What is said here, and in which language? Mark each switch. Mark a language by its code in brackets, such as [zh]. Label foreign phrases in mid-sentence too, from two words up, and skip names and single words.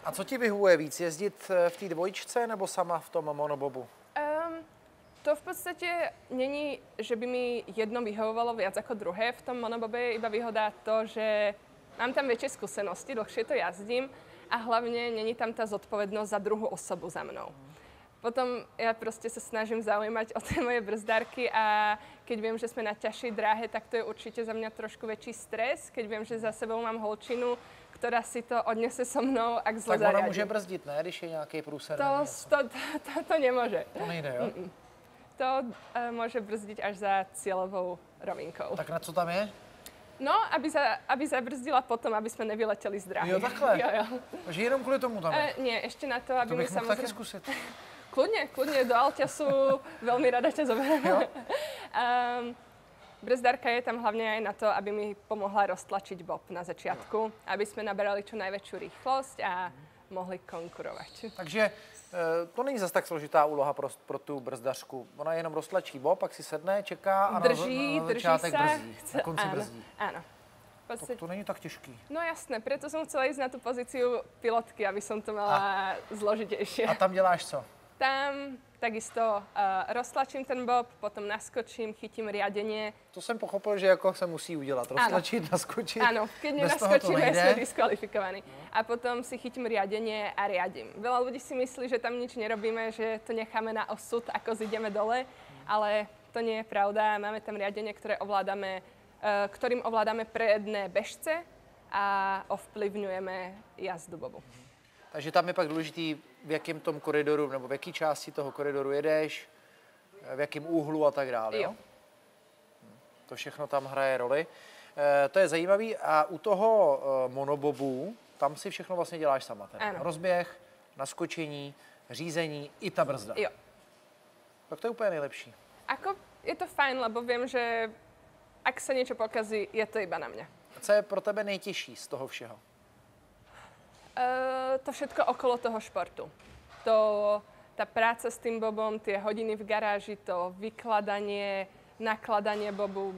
[cs] A co ti vyhovuje víc, jezdit v té dvojčce nebo sama v tom monobobu? [sk] To v podstate není, že by mi jedno vyhovovalo viac ako druhé. V tom monobobe je iba výhoda to, že mám tam väčšie skúsenosti, dlhšie to jazdím a hlavne není tam tá zodpovednosť za druhú osobu za mnou. Potom ja proste sa snažím zaujímať o tie moje brzdárky a keď viem, že sme na ťažšej dráhe, tak to je určite za mňa trošku väčší stres. Keď viem, že za sebou mám holčinu, ktorá si to odnese so mnou, ak zle zariadím. [cs] Tak ona může brzdit, ne? Když je nějaký průser. [sk] To nemôže. [cs] To nejde, jo? [sk] To môže brzdiť až za cieľovou rovinkou. [cs] Tak na co tam je? [sk] No, aby zabrzdila potom, aby sme nevyleteli z dráhy. [cs] Jo, takhle? Jo. Takže jenom kvůli tomu tam je? [sk] Nie, ešte na to, aby [cs] to bych mi mohl taky zkusit. [sk] Kľudne, do Alťasu veľmi rada ťa zoberiem. Brzdárka je tam hlavne aj na to, aby mi pomohla roztlačiť bob na začiatku, aby sme naberali čo najväčšiu rýchlosť a mohli konkurovať. [cs] Takže to není zase tak složitá úloha pro tu brzdařku. Ona jenom roztlačí bob, pak si sedne, čeká a drží začátek [sk] sa, brzdí. Na konci brzdí. Áno. [cs] To není tak těžký. [sk] No jasné, preto som chcela ísť na tú pozíciu pilotky, aby som to mala zložitejšie. [cs] A tam děláš co? [sk] Tam takisto roztlačím ten bob, potom naskočím, chytím riadenie. [cs] To jsem pochopil, že jako se musí udělat. Roztlačit, naskočit. [sk] Áno, keď nenaskočíme, sme diskvalifikovaní. A potom si chytím riadenie a riadím. Veľa ľudí si myslí, že tam nič nerobíme, že to necháme na osud, ako zideme dole, ale to nie je pravda. Máme tam riadenie, ktorým ovládame predné bežce a ovplyvňujeme jazdu bobu. [cs] Takže tam je pak důležitý, v jakém tom koridoru, nebo v jaký části toho koridoru jedeš, v jakém úhlu a tak dále. Jo? To všechno tam hraje roli. To je zajímavý. A u toho monobobu, tam si všechno vlastně děláš sama. Rozběh, naskočení, řízení i ta brzda. Jo. Tak to je úplně nejlepší. [sk] Je to fajn, lebo viem, že ak sa niečo pokazí, je to iba na mňa. [cs] Co je pro tebe nejtěžší z toho všeho? [sk] To všetko okolo toho športu. Tá práca s tým bobom, tie hodiny v garáži, to vykladanie, nakladanie bobu.